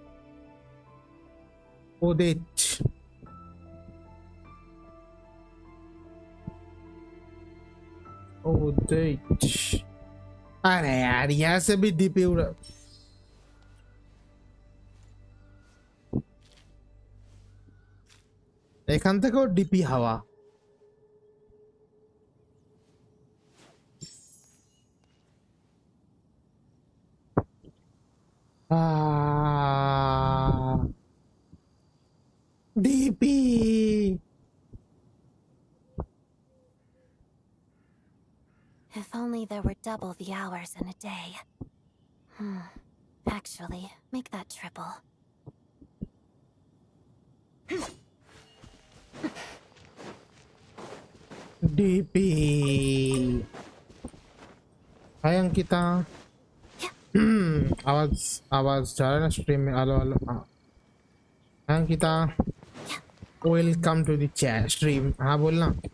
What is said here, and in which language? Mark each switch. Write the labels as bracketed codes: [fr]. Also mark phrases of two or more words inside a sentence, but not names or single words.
[hi] उदित उदित अरे यार यहाँ से भी डीपी उड़ा [bn] এখান থেকেও ডিপি হাওয়া ডিপি [en] If only there were double the hours in a day. Actually, make that triple. [hi] डीपी हाय अंकिता आवाज आवाज जा रहा है ना स्ट्रीम में हेलो हेलो हाँ अंकिता [en] welcome to the chat stream [hi] हाँ बोलना